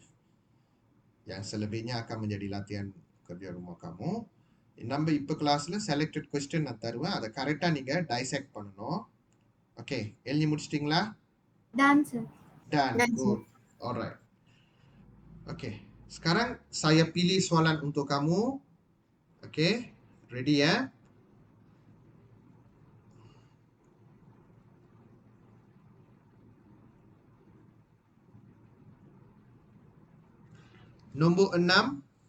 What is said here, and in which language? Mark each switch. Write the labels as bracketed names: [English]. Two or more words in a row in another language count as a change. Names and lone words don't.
[Malay] Yang selebihnya akan menjadi latihan kerja rumah kamu. [Tamil] நம்ம இப்போ கிளாஸில் [English] selected question [Tamil] நான் தருவேன். அதை கரெக்டாக நீங்கள் டைசெக்ட் பண்ணணும். ஓகே, எழுதி முடிச்சிட்டிங்களா? [English] Done, sir. Done. Done, sir. Good. Alright. Okay. [Malay] Sekarang saya pilih soalan untuk kamu. Okay. Ready ya? Nombor 6.